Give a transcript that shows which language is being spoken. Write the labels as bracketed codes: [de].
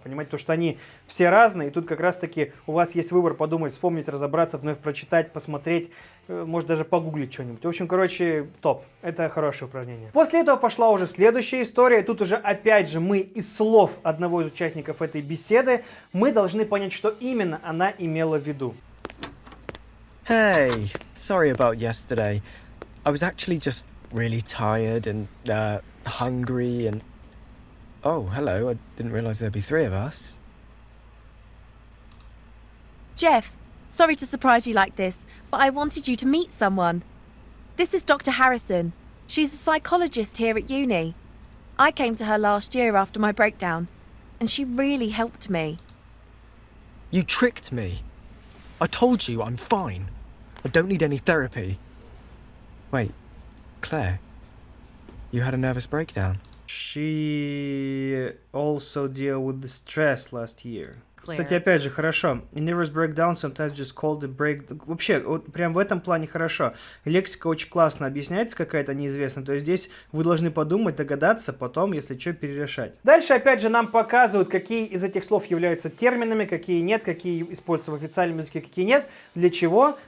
[ru] Понимаете, потому что они все разные. И тут как раз-таки у вас есть выбор подумать, вспомнить, разобраться, вновь прочитать, посмотреть, может даже погуглить что-нибудь. В общем, короче, топ. Это хорошее упражнение. После этого пошла уже следующая история. Тут уже опять же мы из слов одного из участников этой беседы мы должны понять, что именно она имела в виду. [en] Hey, sorry about yesterday. I was actually just really tired and hungry and... Oh, hello, I didn't realise there'd be 3 of us. Jeff, sorry to surprise you like this, but I wanted you to meet someone. This is Dr. Harrison. She's a psychologist here at uni. I came to her last year after my breakdown, and she really helped me. You tricked me. I told you I'm fine. I don't need any therapy. Wait, Claire, you had a nervous breakdown. She also dealt with the stress last year. [ru] Кстати, опять же, хорошо. [en] Nervous breakdown sometimes just called a break... [ru] Вообще, вот прям в этом плане хорошо. Лексика очень классно объясняется какая-то неизвестная. То есть здесь вы должны подумать, догадаться, потом, если что, перерешать. Дальше, опять же, нам показывают, какие из этих слов являются терминами, какие нет, какие используются в официальном языке, какие нет. Для чего?